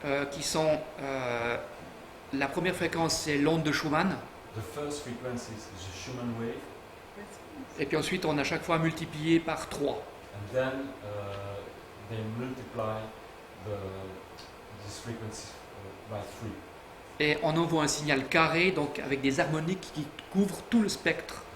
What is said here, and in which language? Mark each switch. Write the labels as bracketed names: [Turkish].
[French] qui sont la première fréquence c'est l'onde de Schumann, [English] The first frequency is the Schumann wave, [French] et puis ensuite on a chaque fois multiplié par 3. [English] and then they multiply this frequency by 3. [French] Et on envoie un signal carré, donc avec des harmoniques qui couvrent tout le spectre.